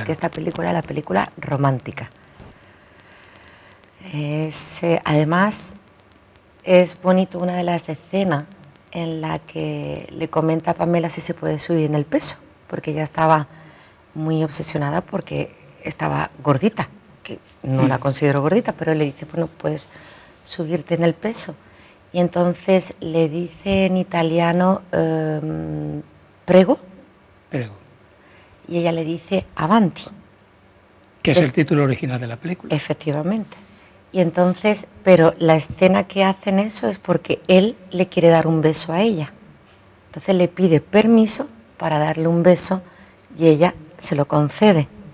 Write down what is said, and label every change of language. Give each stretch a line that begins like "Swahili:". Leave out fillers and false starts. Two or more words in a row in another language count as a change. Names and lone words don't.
Spanish: Porque esta película es la película romántica. Además, es bonito una de las escenas en la que le comenta a Pamela si se puede subir en el peso, porque ella estaba muy obsesionada porque estaba gordita, que no la considero gordita, pero él le dice, bueno, puedes subirte en el peso. Y entonces le dice en italiano, prego. Prego. Y ella le dice, avanti. Que es el título original de la película. Efectivamente. Y entonces, pero la escena que hacen eso es porque él le quiere dar un beso a ella. Entonces le pide permiso para darle un beso y ella se lo concede.